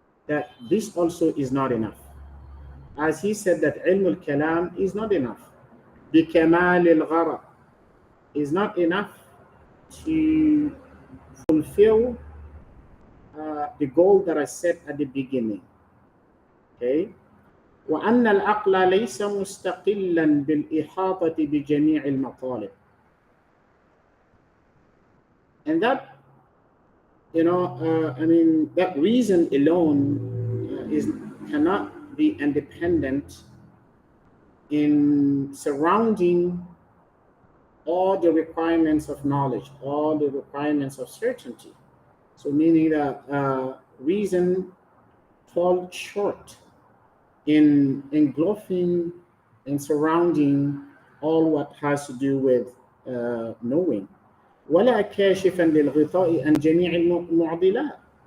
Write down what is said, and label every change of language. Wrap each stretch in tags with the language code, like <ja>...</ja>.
<en>that this also is not enough. As he said that ilm al-kalam is not enough.</en> <ar>بِكَمَالِ الْغَرَض</ar> <en>is not enough to fulfill the goal that I set at the beginning. Okay?</en> <ar>وأن العقل ليس مستقلا بالإحاطة بجميع المطالب.</ar> <en>And that, that reason alone cannot be independent in surrounding all the requirements of knowledge, all the requirements of certainty. So meaning that reason falls short in engulfing and surrounding all what has to do with knowing.</en> <ar>ولا كاشفا للغطاء عن جميع المعضلات.</ar>